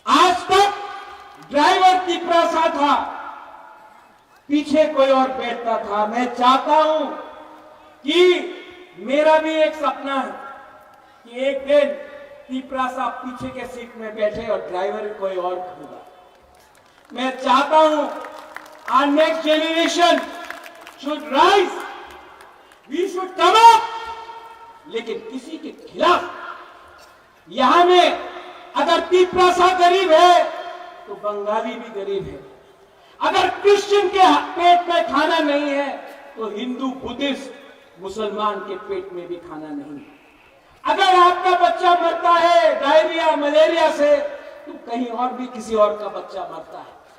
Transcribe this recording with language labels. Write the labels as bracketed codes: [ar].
[hi] आज तक ड्राइवर पिपरासा था, पीछे कोई और बैठता था। मैं चाहता हूं कि मेरा भी एक सपना है कि एक दिन पिपरासा पीछे के सीट में बैठे और ड्राइवर कोई और होगा। मैं चाहता हूं [en] our next generation should rise, we should come up, [hi] लेकिन किसी के खिलाफ। यहां में अगर पिपरासा गरीब है तो बंगाली भी गरीब है। अगर क्रिश्चियन के पेट में खाना नहीं है तो हिंदू, बुद्धिस्ट, मुसलमान के पेट में भी खाना नहीं है। अगर आपका बच्चा मरता है डायरिया, मलेरिया से, तो कहीं और भी किसी और का बच्चा मरता है।